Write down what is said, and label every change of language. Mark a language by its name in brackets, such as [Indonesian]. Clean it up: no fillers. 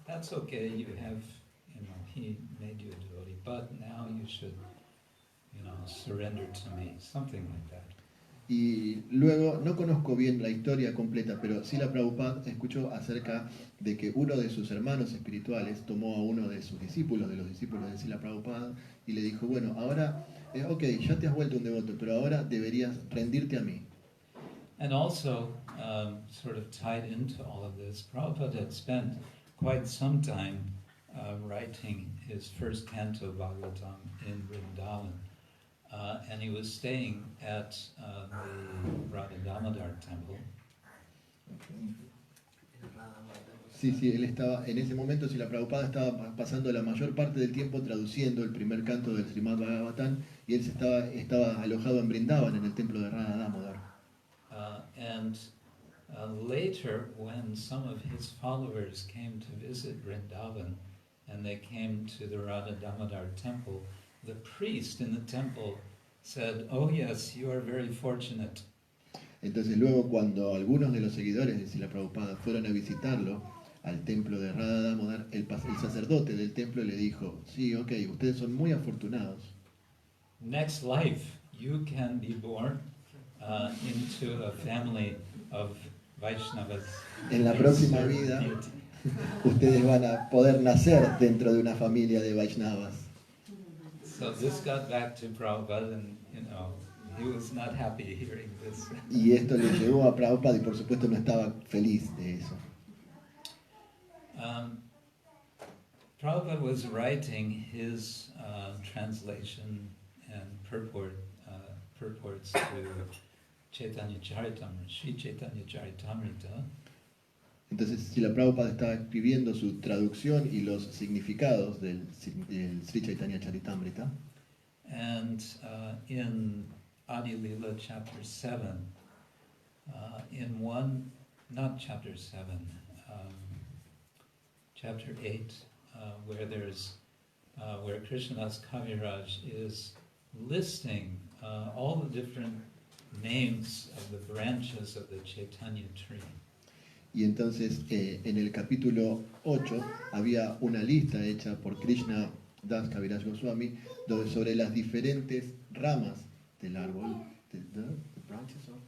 [English] That's okay, he made you a devotee, but now you should, surrender to me, something like that. [Spanish] Y luego, no conozco bien la historia completa, pero Srila Prabhupada escuchó acerca de que uno de sus hermanos espirituales tomó a uno de sus discípulos, de los discípulos de Srila Prabhupada, y le dijo, bueno, ahora, ok, ya te has vuelto un devoto, pero ahora deberías rendirte a mí. [English] And also, sort of tied into all of this, Prabhupada had spent quite some time writing his first canto of Bhagavatam in Vrindavan. And he was staying at the Radha Damodar temple. [Spanish] Sí, él estaba, en ese momento Srila Prabhupada estaba pasando la mayor parte del tiempo traduciendo el primer canto del Srimad Bhagavatam, y él estaba alojado en Vrindavan, en el templo de Radha Damodar. [English] And later, when some of his followers came to visit Vrindavan, and they came to the Radha Damodar temple, the priest in the temple said, "Oh yes, you are very fortunate." [Spanish] Entonces luego cuando algunos de los seguidores de Srila Prabhupada fueron a visitarlo al templo de Radha Damodar, el sacerdote del templo le dijo, sí, ok, ustedes son muy afortunados. [English] Next life, you can be born into a family of Vaishnavas. [Spanish] En la próxima vida, ustedes van a poder nacer dentro de una familia de Vaishnavas. [English] So this got back to Prabhupada, and he was not happy hearing this. [Spanish] Y esto le llegó a Prabhupada y por supuesto no estaba feliz de eso. [English] Prabhupada was writing his translation and purports to Chaitanya Charitamrita, Sri Chaitanya Charitamrita, [Spanish] Entonces, si la Prabhupada estaba escribiendo su traducción y los significados del Sri Chaitanya Charitamrita, [English] and in Adi Lila chapter 7, in one, not chapter 7, chapter 8, where Krishnadas Kaviraj is listing all the different names of the branches of the Chaitanya tree. [Spanish] y entonces en el capítulo 8 había una lista hecha por Krishna Das Kaviraj Goswami sobre las diferentes ramas del árbol, [English] the branches of-